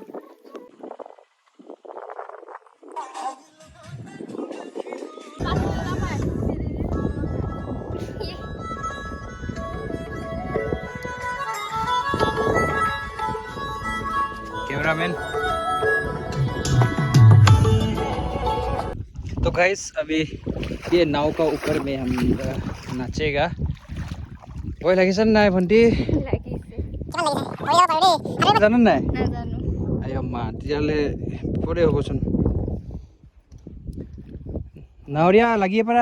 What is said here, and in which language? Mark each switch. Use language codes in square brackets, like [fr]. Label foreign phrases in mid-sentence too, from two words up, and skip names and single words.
[hi] कैमरामैन। तो गाइस अभी ये नाव का ऊपर में हम नाचेगा। [as] ভয় লাগিছে নাই ভন্টি? জানো নাই? আই মা তেতিয়াহ'লে বিপদে হ'বচোন। নাৱৰীয়া লাগিয়ে পাৰা।